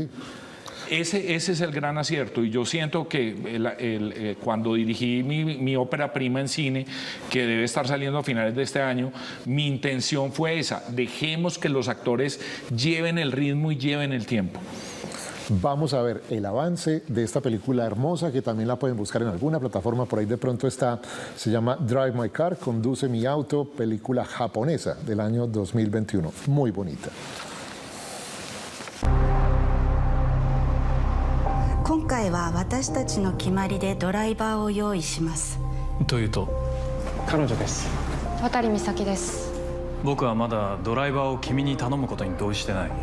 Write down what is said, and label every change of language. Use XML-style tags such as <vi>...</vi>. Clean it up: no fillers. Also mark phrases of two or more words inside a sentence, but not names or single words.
<es>Ese es el gran acierto, y yo siento que cuando dirigí mi ópera prima en cine, que debe estar saliendo a finales de este año, mi intención fue esa: dejemos que los actores lleven el ritmo y lleven el tiempo. Vamos a ver el avance de esta película hermosa, que también la pueden buscar en alguna plataforma, por ahí de pronto está. Se llama Drive My Car, Conduce mi auto, película japonesa del año 2021, muy bonita.</es> <ja>今回は私たちの決まりでドライバーを用意します。というと、彼女です。渡美咲です。僕はまだドライバーを君に頼むことに同意してない。</ja>